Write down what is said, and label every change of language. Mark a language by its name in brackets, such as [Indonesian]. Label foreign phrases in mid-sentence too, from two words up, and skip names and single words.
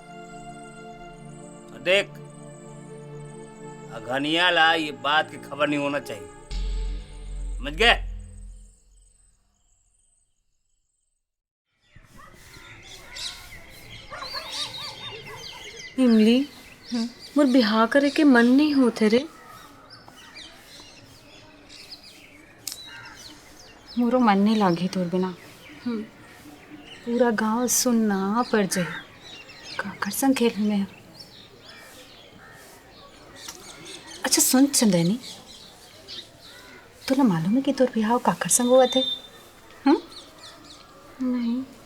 [Chhattisgarhi] और देख घनिया ला ये बात की खबर नहीं होना चाहिए, समझ गए? इमली, मोर बिहार करे के मन नहीं होते रे। मोरो मन नहीं लागे तोर बिना। पूरा गांव सुनना पड़ जाए। काकर संग खेल में। अच्छा सुन चंदनी, तुला मालूम है कि तोर बिहाव काकर संग हुआ थे? नहीं।